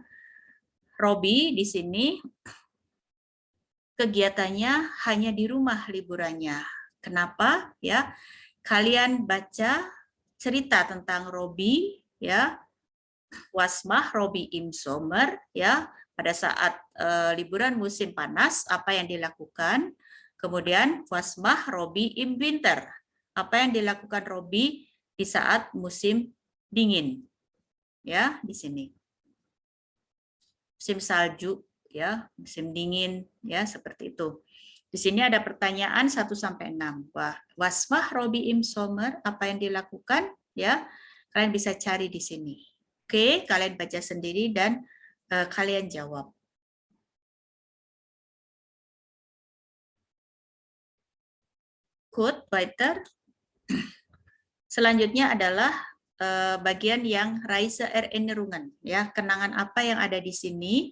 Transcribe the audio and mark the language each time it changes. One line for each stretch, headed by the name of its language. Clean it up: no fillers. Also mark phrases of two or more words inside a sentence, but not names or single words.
Indonesian: Robi di sini kegiatannya hanya di rumah liburannya. Kenapa? Ya, kalian baca cerita tentang Robi, ya.
German: Was macht Robi im Sommer,
Indonesian: ya. Pada saat liburan musim panas, apa yang dilakukan?
German: Kemudian was macht Robi im Winter?
Indonesian: Apa yang dilakukan Robi di saat musim dingin? Ya, di sini. Musim salju, ya, musim dingin, ya, seperti itu. Di sini ada pertanyaan 1 sampai 6.
German: Was macht Robi im Sommer?
Indonesian: Apa yang dilakukan? Ya, kalian bisa cari di sini. Oke, kalian baca sendiri dan kalian jawab.
German: Good, weiter.
Indonesian: Selanjutnya adalah bagian yang
German: Reise Erinnerungen,
Indonesian: ya, kenangan apa yang ada di sini.